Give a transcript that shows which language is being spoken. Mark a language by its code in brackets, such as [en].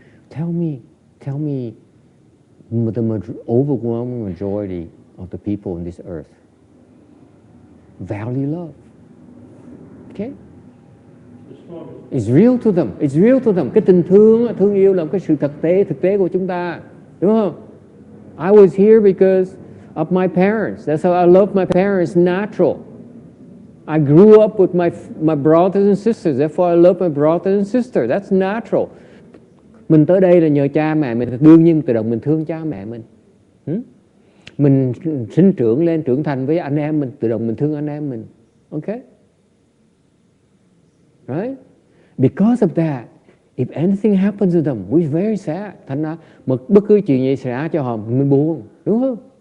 [en] Tell me, the overwhelming majority of the people on this earth value love. Okay? It's real to them. It's real to them. [vi] Cái tình thương yêu là cái sự thực tế của chúng ta, đúng không? [en] I was here because of my parents. That's how I love my parents. Natural. I grew up with my brothers and sisters. Therefore, I love my brothers and sisters. That's natural. [vi] Mình tới đây là nhờ cha mẹ mình, đương nhiên tự động mình thương cha mẹ mình. Mình sinh trưởng lên trưởng thành với anh em mình, tự động mình thương anh em mình. [en] Okay? Right? Because of that, if anything happens to them, we're very sad. [vi] Thành ra bất cứ chuyện gì xảy ra cho họ mình buồn, đúng không?